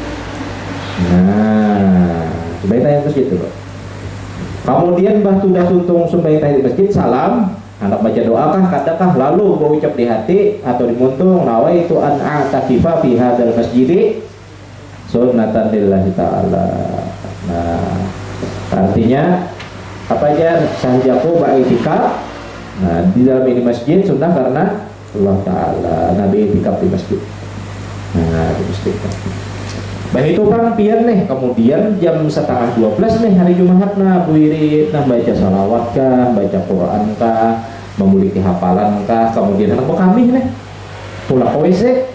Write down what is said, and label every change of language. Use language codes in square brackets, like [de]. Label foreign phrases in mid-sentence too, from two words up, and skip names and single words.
[bjn] Nah, sembahyang tahiyat masjid dulu. Kemudian sudah tuntung sembahyang tahiyat masjid, salam, anak baca doakah, kadakah, lalu bawa ucap di hati atau di muntung, [ar] نويت أن أعتكف في هذا المسجد سنة لله تعالى. [bjn] Nah, artinya apa aja sahajaku ba'iktikaf. [id] Nah, di dalam ini masjid sunnah karena Allah Ta'ala, Nabi itikaf di masjid. Nah, di masjid. [bjn] Baik itu bang pian nih, kemudian jam 11:30 nih hari Jumat nah wirid, nah baca salawat kah, baca Quran kah, memiliki hafalan kah, kemudian anak kami nih pulang ke WC